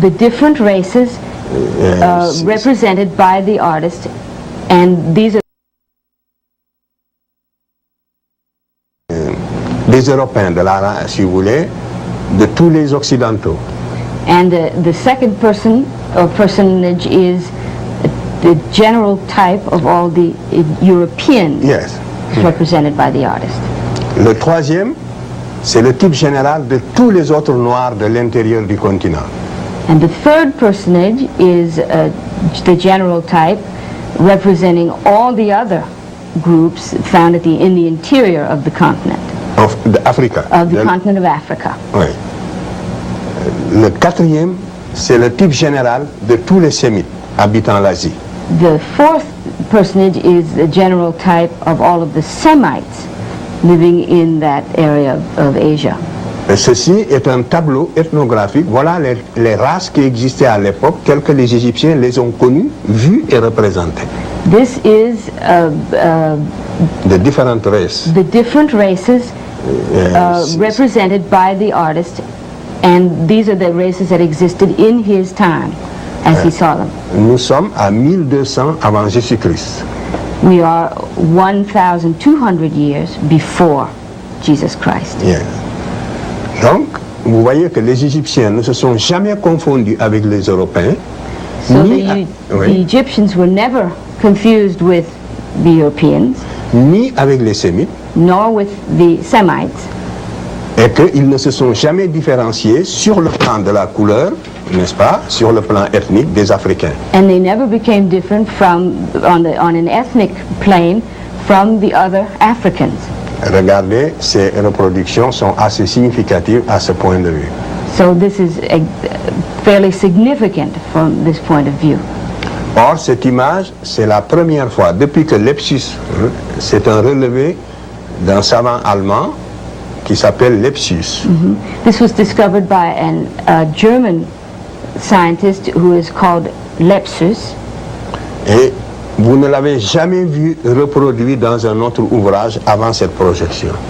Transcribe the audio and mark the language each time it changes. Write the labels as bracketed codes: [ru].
[en] the different races represented by the artist, and these are [fr] des Européens, si vous voulez, de tous les Occidentaux. [en] and the second person or personage is the general type of all the Europeans Yes. represented by the artist. [fr] Le troisième, c'est le type général de tous les autres Noirs de l'intérieur du continent. [en] And the third personage is the general type representing all the other groups found in the interior of the continent, Africa. of the continent of Africa. [fr] Oui. Le quatrième, c'est le type général de tous les Sémites habitant l'Asie. [en] The fourth personage is the general type of all of the Semites living in that area of Asia. [fr] Et ceci est un tableau ethnographique. Voilà les races qui existaient à l'époque, telles que les Égyptiens les ont connues, vues et représentées. [en] This is [fr] De différentes races. [en] the different races represented by the artist, and these are the races that existed in his time as he saw them. [fr] Nous sommes à 1200 avant Jésus-Christ. [en] We are 1,200 years before Jesus Christ. Yeah. [fr] Donc, vous voyez que les Égyptiens ne se sont jamais confondus avec les Européens. [en] So [fr] ni, [en] the Egyptians were never confused with the Europeans, [fr] ni avec les Sémites, [en] nor with the Semites, [fr] et qu'ils ne se sont jamais différenciés sur le plan de la couleur, n'est-ce pas, sur le plan ethnique des Africains. [en] and they never became different from on an ethnic plane from the other Africans. [fr] Regardez, ces reproductions sont assez significatives à ce point de vue. [en] So this is fairly significant from this point of view. [fr] Or, cette image, c'est la première fois, depuis que Lepsius, c'est un relevé d'un savant allemand qui s'appelle Lepsius. [en] This was discovered by a German scientist who is called Lepsius, [fr] Et vous ne l'avez jamais vu reproduit dans un autre ouvrage avant cette projection.